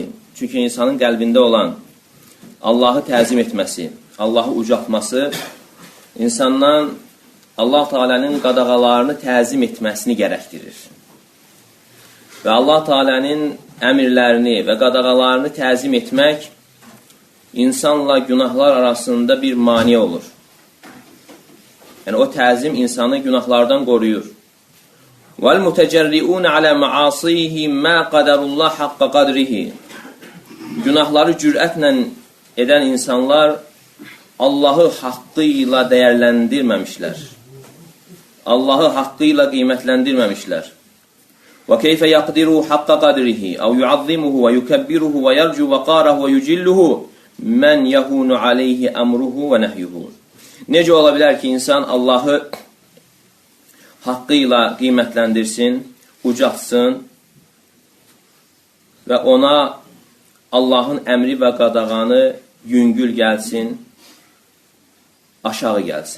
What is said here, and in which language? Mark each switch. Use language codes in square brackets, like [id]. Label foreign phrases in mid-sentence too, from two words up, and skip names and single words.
[az] Çünki insanın qəlbində olan Allahı təzim etməsi, Allahı ucaltması insandan Allah Teala'nın qadağalarını təzim etməsini gərəkdirir. Və Allah Teala'nın əmirlərini və qadağalarını təzim etmək insanla günahlar arasında bir mani olur. Yəni, o təzim insanı günahlardan qoruyur. [ar] وَالْمُتَجَرِّئُونَ عَلَى مَعَاصِيهِ مَا قَدَرُ اللّٰهِ حَقَّ قَدْرِهِ. [az] Günahları cürətlə edən insanlar Allahı haqqıyla dəyərləndirməmişlər. Allahı haqqıyla qiymətləndirməmişlər. [ar] وَكَيْفَ يَقْدِرُهُ حَقَّ قَدْرِهِ اَوْ يُعَظِّمُهُ وَيُكَبِّرُهُ وَيَرْجُ وَقَارَهُ وَيُجِلُّهُ مَنْ يَهُونُ عَلَيْهِ أَمْرُهُ وَنَهْيُهُ. [az] Necə ola bilər ki, insan Allahı haqqıyla qiymətləndirsin, ucatsın və ona Allahın əmri və qadağanı yüngül gəlsin, aşağı gəlsin.